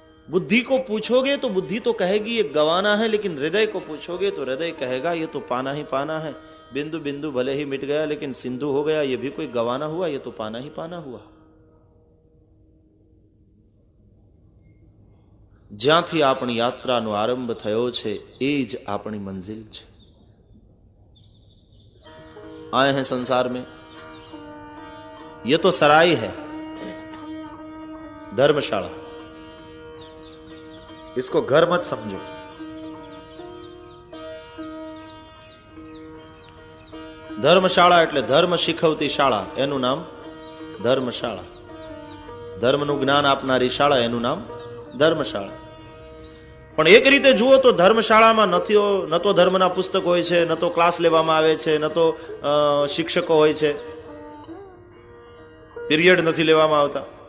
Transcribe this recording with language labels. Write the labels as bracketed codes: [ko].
[hi] बुद्धि को पूछोगे तो बुद्धि तो कहेगी ये गवाना है, लेकिन हृदय को पूछोगे तो हृदय कहेगा ये तो पाना ही पाना है। बिंदु बिंदु भले ही मिट गया लेकिन सिंधु हो गया, ये भी कोई गवाना हुआ, ये तो पाना ही पाना हुआ। [gu] જ્યાંથી આપણી યાત્રાનો આરંભ થયો છે એ જ આપણી મંઝિલ છે। [hi] आए हैं संसार में, ये तो सराय है, धर्मशाला, इसको घर मत समझो। [gu] धर्मशाला એટલે ધર્મ શીખવતી શાળા, એનું નામ ધર્મશાળા। ધર્મનું જ્ઞાન આપનારી શાળા, એનું નામ ધર્મશાળા. પણ એક રીતે જુઓ તો ધર્મશાળામાં ન તો ધર્મના પુસ્તક હોય છે, ન તો ક્લાસ લેવામાં આવે છે, ન તો શિક્ષકો હોય છે, પીરિયડ નથી લેવામાં આવતા.